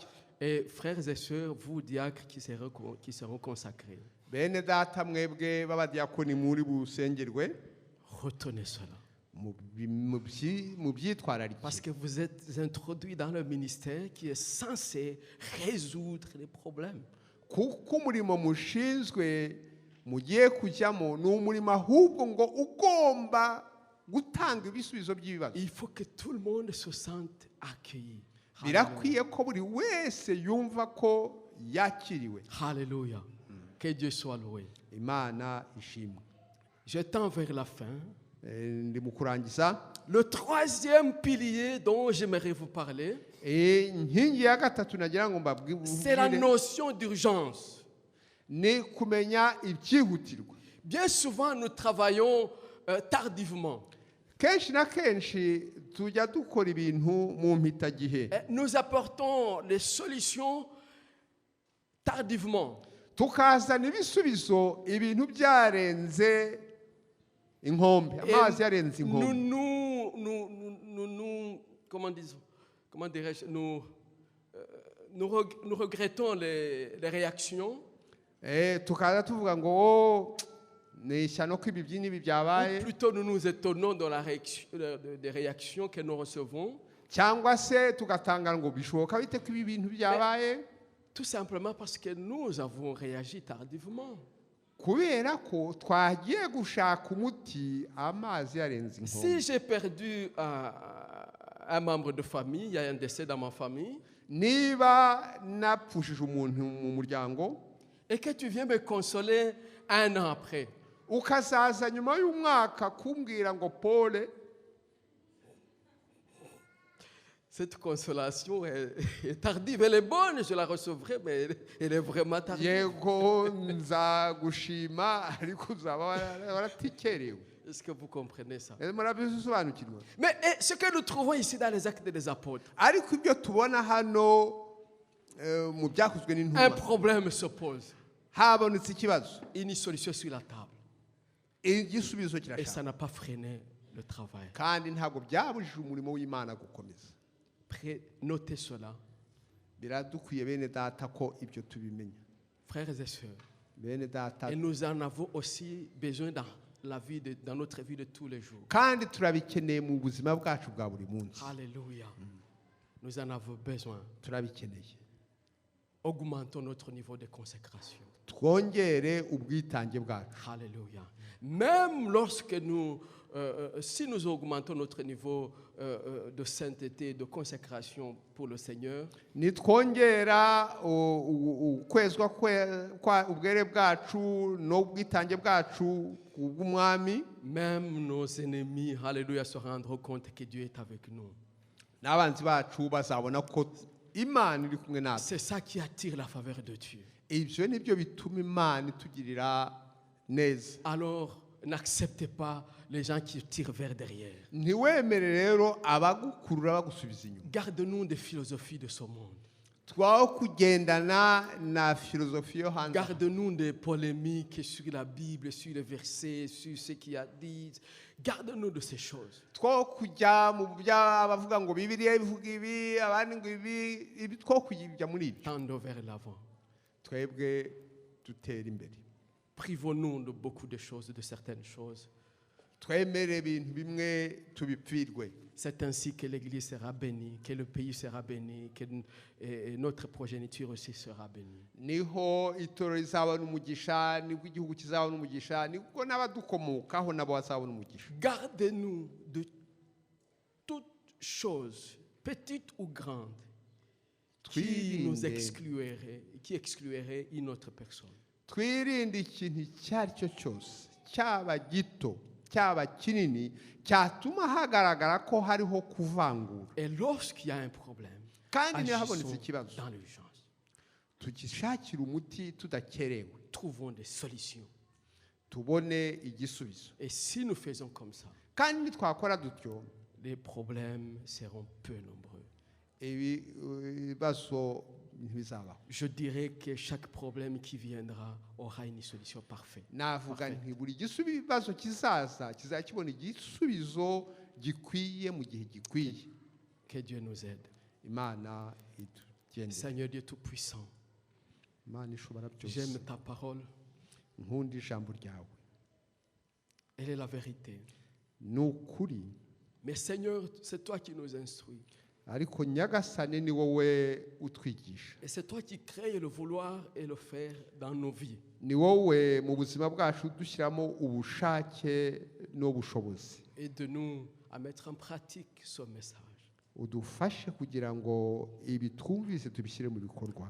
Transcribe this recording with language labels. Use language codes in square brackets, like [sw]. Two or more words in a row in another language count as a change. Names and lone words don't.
[fr] Et frères et sœurs, vous diacres qui seront consacrés, [rw] Bene data mwebwe b'abadiyakoni muri busengerwe, [fr] retenez cela. [rw] mu byitwararike, [fr] Parce que vous êtes introduits dans le ministère qui est censé résoudre les problèmes. [rw] kuko umurimo mushinzwe mugiye kujyamo ni umurimo ahubwo ngo ugomba gutanga ibisubizo by'ibibazo. [fr] Il faut que tout le monde se sente accueilli. [rw] Birakwiye ko buri wese yumva ko yakiriwe. [fr] Alléluia. Que Dieu soit loué. [rw] Imana ishimwe. [fr] Je tends vers la fin. [rw] Ndi mu kurangiza. [fr] Le troisième pilier dont j'aimerais vous parler, [rw] Inkingi ya gatatu nagira ngo [fr] c'est la [rw] mbabwire [fr] notion d'urgence. [rw] ni kumenya ibyihutirwa. [fr] Bien souvent, nous travaillons tardivement. [rw] Kenshi na kenshi tujya dukora ibintu mu mpitagihe, [fr] Nous apportons les solutions tardivement. [rw] tukazana ibisubizo ibintu byarenze inkombe, amazi yarenze inkombe. [fr] Comment dirais-je, nous regrettons les réactions. [rw] Tukaza tuvuga ngo ni ishyano ko ibi n'ibi [fr] Ou [rw] byabaye, [fr] plutôt nous nous étonnons de des réactions que nous recevons. [rw] cyangwa se tugatangara ngo bishoboka bite ko ibi bintu byabaye, [fr] Tout simplement parce que nous avons réagi tardivement. [rw] kubera ko twagiye gushaka umuti amazi yarenze [fr] Si [rw] inkombe. [fr] j'ai perdu un membre de famille, il y a un décès dans ma famille, [rw] Niba napfushije umuntu mu muryango, [fr] et que tu viens me consoler un an après, [rw] ukazaza nyuma y'umwaka kumbwira ngo Paul, [fr] cette consolation est tardive. Elle est bonne, je la recevrai, mais elle est vraiment tardive. [rw] yego nzagushima ariko uzaba waratikerewe. [fr] Est-ce que vous comprenez ça? [rw] Murabisobanukirwa. [fr] Mais ce que nous trouvons ici dans les Actes des Apôtres, [rw] Ariko ibyo tubona hano mu byakozwe [fr] un [rw] n'intumwa, [fr] problème se pose. [rw] habonetse ikibazo, [fr] Une solution sur la table. [rw] igisubizo [fr] Et ça [rw] kirashaka, [fr] n'a pas freiné le travail. [rw] kandi ntabwo byabujije umurimo w'Imana gukomeza. [fr] Notez cela, [rw] Biradukwiye bene data ko ibyo tubimenya, [fr] frères et sœurs. [rw] bene data, [fr] Et nous en avons aussi besoin dans notre vie de tous les jours. [rw] kandi turabikeneye mu buzima bwacu bwa buri munsi. [fr] Alléluia. Nous en avons besoin. [rw] Turabikeneye. [fr] Augmentons notre niveau de consécration. [rw] twongere ubwitange bwacu. [fr] Alléluia. Même lorsque si nous augmentons notre niveau de sainteté, de consécration pour le Seigneur, [rw] nitwongera ukwezwa ubwere bwacu n'ubwitange bwacu bw'umwami, [fr] même nos ennemis, alléluia, se rendront compte que Dieu est avec nous. [rw] n'abanzi bacu bazabona ko Imana iri kumwe natwe. [fr] C'est ça qui attire la faveur de Dieu. [rw] Ibyo nibyo bituma Imana itugirira neza. [fr] Alors, n'acceptez pas les gens qui tirent vers derrière. [rw] Ntiwemere rero abagukurura bagusubiza inyuma. [fr] Garde-nous des philosophies de ce monde. [rw] Twaho kugendana na filozofi yo hanze. [fr] Garde-nous des polémiques sur la Bible, sur les versets, sur ce qu'il y a dit. Garde-nous de ces choses. [rw] Two kujya mu by'abavuga ngo Bibiliya ivuga ibi, abandi ngo ibi two kujya muri ibyo. [fr] Tendons vers l'avant. [rw] Twebwe dutera imbere. [fr] Privons-nous de beaucoup de choses, de certaines choses. [rw] Twemere ibintu bimwe tubipfirwe. [fr] C'est ainsi que l'Église sera bénie, que le pays sera béni, que notre progéniture aussi sera bénie. [rw] Niho itoro rizabona umugisha, nibwo igihugu kizabona umugisha, nibwo n'abadukomokaho nabo bazabona umugisha. [fr] Gardez-nous de toutes choses, petites ou grandes, qui nous exclueraient une autre personne. [rw] Twirinde ikintu icyo ari cyo cyose, cyaba gito cyaba kinini, cyatuma hagaragara ko hariho kuvangura. [fr] Et lorsqu'il y a un problème, [rw] Kandi niho [fr] agissons [rw] habonetse ikibazo, [fr] dans l'urgence. [rw] tugishakira umuti tudakerewe, [fr] Trouvons des solutions. [rw] tubone igisubizo. [fr] Et si nous faisons comme ça, [rw] Kandi nitwakora dutyo, [fr] les problèmes seront peu nombreux. [rw] ibibazo ntibizabaho. [fr] Je dirais que chaque problème qui viendra aura une solution parfaite. [rw] Navuga nti buri gisubizo kizaza kizakibona igisubizo gikwiye mu gihe gikwiye. [fr] Que Dieu nous aide. [rw] Imana itugendere. [fr] Seigneur Dieu Tout-Puissant, [rw] Imana ishobora byose. [fr] j'aime ta parole. [rw] Nkunda ijambo ryawe. [fr] Elle est la vérité. [rw] Ni ukuri. [fr] Mais Seigneur, c'est toi qui nous instruis. [rw] Ariko Nyagasani ni wowe utwigisha. [fr] Et c'est toi qui crées le vouloir et le faire dans nos vies. [rw] Ni wowe mu buzima bwacu dushyiramo ubushake n'ubushobozi. [fr] Aide-nous à mettre en pratique ce message. [rw] Udufashe kugira ngo ibi twumvise tubishyire mu bikorwa.